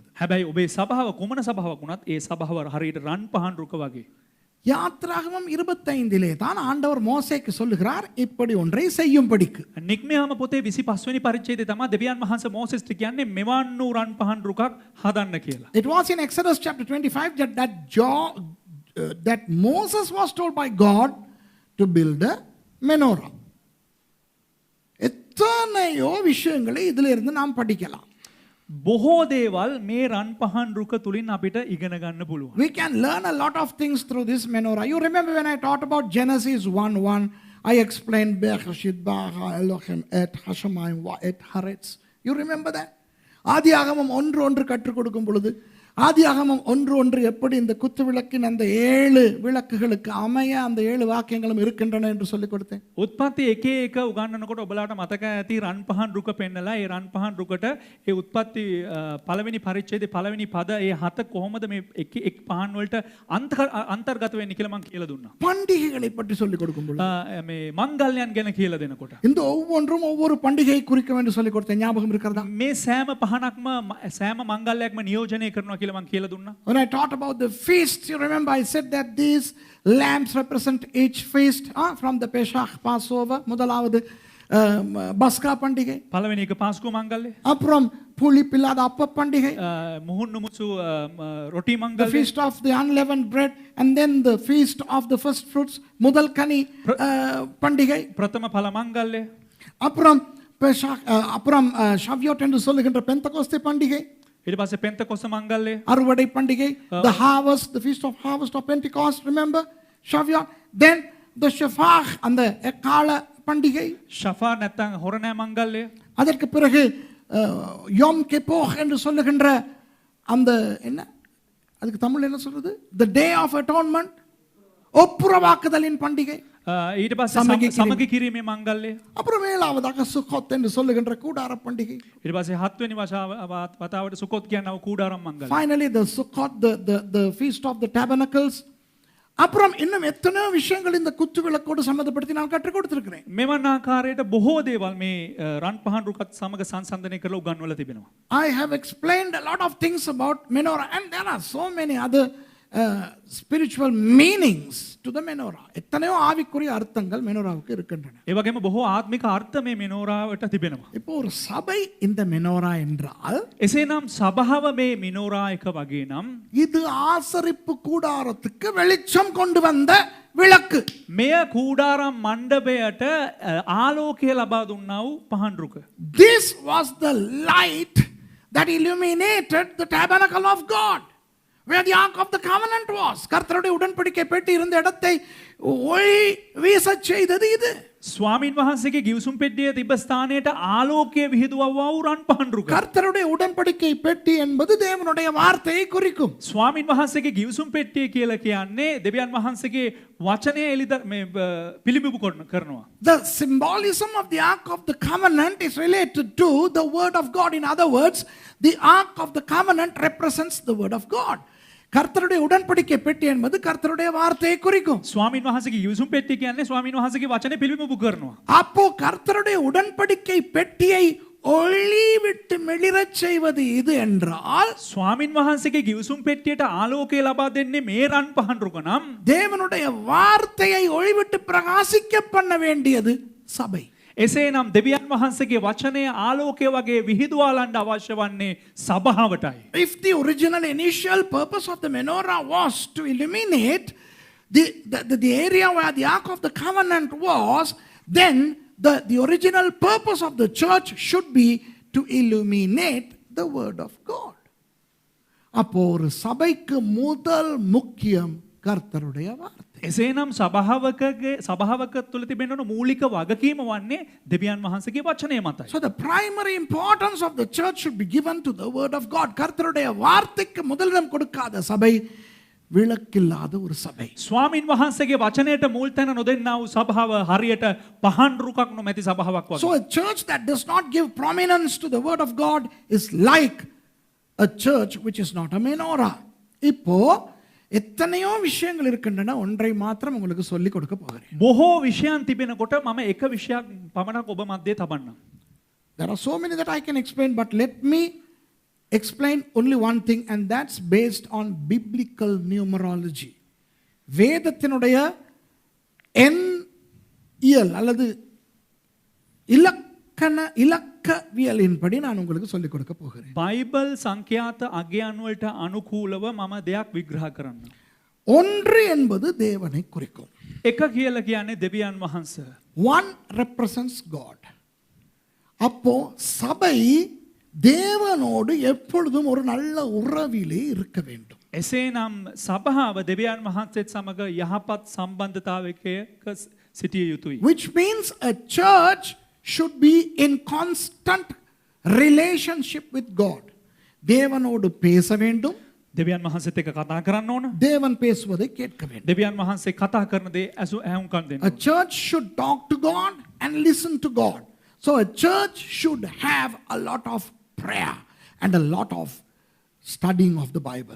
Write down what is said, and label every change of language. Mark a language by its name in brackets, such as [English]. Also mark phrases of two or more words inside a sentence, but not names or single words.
[Sinhala] හැබැයි ඔබේ සභාව කුමන සභාවක් වුණත් ඒ සභාව හරියට රන් පහන් රුක වගේ. [Tamil] யாத்ராகமம் 25 தான் ஆண்டவர் மோசேக்கு சொல்லுகிறார், இப்படி ஒன்றை செய்யும்படிக்கு. [Sinhala] නික්මයාම පොතේ 25 වෙනි පරිච්ඡේදයේ තමයි දෙවියන් වහන්සේ මෝසෙස්ට කියන්නේ මෙවන් වූ රන් පහන් රුකක් හදන්න කියලා. [English] It was in Exodus chapter 25 that Moses was told by God to build a menorah. [Tamil] எத்தனையோ விஷயங்களை இதிலிருந்து நாம் படிக்கலாம். [Sinhala] බොහෝ දේවල් මේ රන් පහන් රුක තුලින් අපිට ඉගෙන ගන්න පුළුවන්. [English] We can learn a lot of things through this menorah. You remember when I taught about Genesis 1:1, I explained [Hebrew] בראשית ברא אלהים את השמים ואת הארץ. [English] You remember that? [Tamil] ஆதியாகமம் ஒன்று ஒன்று கற்றுக் கொடுக்கும் பொழுது ஆதியாகமம் ஒன்று ஒன்று எப்படி இந்த குத்து விளக்கின் அந்த 7 விளக்குகளுக்கு அமைய அந்த 7 வாக்கியங்களும் இருக்கின்றன என்று சொல்லிக் கொடுத்தேன். [Sinhala] උත්පත්ති එක එක උගන්වනකොට ඔබලාට මතක ඇති රන් පහන් රුක පෙන්නලා ඒ රන් පහන් රුකට ඒ උත්පත්ති පළවෙනි පරිච්ඡේදයේ පළවෙනි පද ඒ 7 කොහොමද මේ එක් පහන් වලට අන්තර්ගත වෙන්නේ කියලා මම කියලා දුන්නා. [Tamil] பண்டிகைகளை பற்றி சொல்லிக் கொடுக்கும் பொழுது [Sinhala] මේ මංගල්‍යයන් ගැන කියලා දෙනකොට [Tamil] இந்த ஒவ்வொன்றும் ஒவ்வொரு பண்டிகையை குறிக்கும் என்று சொல்லிக் கொடுத்தேன். ஞாபகம் இருக்கிறதா? [Sinhala] මේ සෑම පහනක්ම සෑම මංගල්‍යයක්ම නියෝජනය කරනවා කියලා මම කියලා දුන්නා. [English] When I taught about the feast, you remember I said that these lamps represent each feast from the Pesach, Passover, [Tamil] முதலாவது பஸ்கா பண்டிகை, [Sinhala] පළවෙනි එක පාස්කු මංගල්‍ය, [Tamil] அப்புறம் புளிப்பில்லாத அப்ப பண்டிகை, [Sinhala] මුහුන් නුමුසු රොටි [English] the [Sinhala] මංගල්‍ය, [English] feast of the unleavened bread, and then the feast of the first fruits, [Tamil] முதல் கனி பண்டிகை, [Sinhala] ප්‍රථම ඵල මංගල්‍ය, [Tamil] அப்புறம் பெஷாக், அப்புறம் ஷவ்யோட் என்று சொல்லுகின்ற பெந்தகோஸ்தே பண்டிகை, [Sinhala] ඊට පස්සේ පෙන්තකොස්ත මංගල්‍ය, [Tamil] அறுவடை பண்டிகை, [English] the harvest, the feast of harvest of Pentecost, remember Shavuot, then the Shafach [Tamil] அந்த எக்கால பண்டிகை, [Sinhala] ஷஃபா නැත්නම් හොරණෑ මංගල්‍ය, [Tamil] அதற்கு பிறகு யோம் கிப்போர் என்று சொல்லுகின்ற அந்த என்ன அதுக்கு தமிழ் என்ன சொல்றது, [English] the day of atonement, [Tamil] ஒப்புரவாக்குதலின் பண்டிகை, [Sinhala] ඊට පස්සේ සමගි කිරීමේ මංගල්‍ය, [Tamil] அப்புறம் ஏழாவதாக சுக்கோத் என்று சொல்லுகின்ற கூடார பண்டிகை, [Sinhala] ඊට පස්සේ 7 වෙනි වතාවට සුකොත් කියනව කූඩාරම් මංගල්‍ය, [English] finally the Sukkot, the feast of the tabernacles. [Tamil] அப்புறம் இன்னும் எத்தனையோ விஷயங்கள் இந்த குத்து விளக்கோடு சம்பந்தப்படுத்தி நான் கற்றுக் கொடுத்திருக்கிறேன். [Sinhala] මෙවන් ආකාරයට බොහෝ දේවල් මේ රන් පහන් රුකත් සමග සංසන්දනය කරලා උගන්වලා තිබෙනවා. [English] I have explained a lot of things about menorah, and there are so many other spiritual meanings to the menorah. [Tamil] எத்தனையோ ஆவிக்குரிய அர்த்தங்கள் மெனோராவுக்கு இருக்கின்றன. [Sinhala] ඒ වගේම බොහෝ ආත්මික අර්ථ මේ මෙනෝරාවට තිබෙනවා. [Tamil] இப்போ ஒரு சபை இந்த மெனோரா என்றால் [Sinhala] එසේනම් සභාව මේ මෙනෝරා එක වගේ නම් [Tamil] இது ஆசரிப்பு கூடாரத்துக்கு வெளிச்சம் கொண்டு வந்த விளக்கு. [Sinhala] මෙය කූඩාරම් මණ්ඩපයට ආලෝකය ලබා දුන්නා වූ පහන් රුක. [English] This was the light that illuminated the tabernacle of God, where the ark of the covenant was. [Tamil] கர்த்தருடைய உடன்படிக்கை பெட்டி இருந்த இடத்தை ஒளி வீசச் செய்தது இது. [Sinhala] ස්වාමින් වහන්සේගේ ගිවිසුම් පෙට්ටියේ තිබ්බ ස්ථානයට ආලෝකය විහිදුවවා වූ රන් පහන් රුක. [Tamil] கர்த்தருடைய உடன்படிக்கை பெட்டி என்பது தேவனுடைய வார்த்தையை குறிக்கும். [Sinhala] ස්වාමින් වහන්සේගේ ගිවිසුම් පෙට්ටිය කියලා කියන්නේ දෙවියන් වහන්සේගේ වචනය පිළිබිඹු කරනවා. [English] The symbolism of the ark of the covenant is related to the word of God. In other words, the ark of the covenant represents the word of God. [Tamil] கர்த்தருடைய உடன்படிக்கை பெட்டி என்பது கர்த்தருடைய வார்த்தையை குறிக்கும். [Sinhala] ස්වාමින් වහන්සේගේ ගිවිසුම් පෙට්ටිය කියන්නේ ස්වාමින් වහන්සේගේ වචනේ පිළිබිඹු කරනවා. [Tamil] அப்போ கர்த்தருடைய உடன்படிக்கை பெட்டியை ஒளி விட்டு மிளிரச் செய்வது இது என்றால் [Sinhala] ස්වාමින් වහන්සේගේ ගිවිසුම් පෙට්ටියට ආලෝකය ලබා දෙන්නේ මේ රන් පහන් රුක නම් [Tamil] தேவனுடைய வார்த்தையை ஒளி விட்டு பிரகாசிக்க பண்ண வேண்டியது சபை. [Sinhala] එසේනම් දෙවියන් වහන්සේගේ වචනය ආලෝකය වගේ විහිදුවාලන්න අවශ්‍ය වන්නේ සභාවටයි. [English] If the original initial purpose of the menorah was to illuminate the area where the ark of the covenant was, then the original purpose of the church should be to illuminate the word of God. [Tamil] அப்போ ஒரு சபைக்கு முதல் முக்கியம் கர்த்தருடைய வார்த்தை. [Sinhala] එසේනම් සභාවක තුළ තිබෙන මූලික වගකීම වන්නේ දෙවියන් වහන්සේගේ වචනය මතයි. [English] So the primary importance of the church should be given to the word of God. [Tamil] கர்த்தருடைய வார்த்தைக்கு முதலிடம் கொடுக்காத சபை விளக்கில்லாத ஒரு சபை. [Sinhala] ස්වාමින් වහන්සේගේ වචනයට මුල් තැන නොදෙන්නා වූ සභාව හරියට පහන් රුකක් නොමැති සභාවක් වගේ. [English] So a church that does not give prominence to the word of God is like a church which is not a menorah. [Tamil] இப்போ எத்தனையோ விஷயங்கள் இருக்கின்றன, ஒன்றை மாத்திரம் உங்களுக்கு சொல்லிக் கொடுக்க போகிறேன். [Sinhala] බොහෝ විෂයන් තිබෙනකොට මම එක විෂයක් පමණක් ඔබ මැද්දේ තබන්නම්. [English] There are so many that I can explain, but let me explain only one thing, and that's based on biblical numerology. [Tamil] வேதத்தினுடைய எண்ணியல் அல்லது இலக்கவியலின்படி நான் உங்களுக்கு சொல்லிக் கொடுக்க போகிறேன். [Sinhala] බයිබල් සංඛ්‍යාත අගයන් වලට අනුකූලව මම දෙයක් විග්‍රහ කරන්න. [Tamil] ஒன்று என்பது தேவனை குறிக்கும். [Sinhala] එක කියලා කියන්නේ දෙවියන් වහන්සේ. [English] One represents God. [Tamil] அப்போ சபை தேவனோடு எப்பொழுதும் ஒரு நல்ல உறவிலே இருக்க வேண்டும். [Sinhala] එසේනම් සභාව දෙවියන් වහන්සේත් සමග යහපත් සම්බන්ධතාවයක සිටිය යුතුයි. [English] Which means a church should be in constant relationship with God. [Tamil] தேவனோடு பேச வேண்டும். [Sinhala] දෙවියන් වහන්සේත් එක්ක කතා කරන්න ඕන. [Tamil] தேவன் பேசுவதை கேட்க வேண்டும். [Sinhala] දෙවියන් වහන්සේ කතා කරන දේ ඇහුම්කන් දෙන්න [English] A [Sinhala] ඕන. [English] church should talk to God and listen to God. So a church should have a lot of prayer and a lot of studying of the Bible.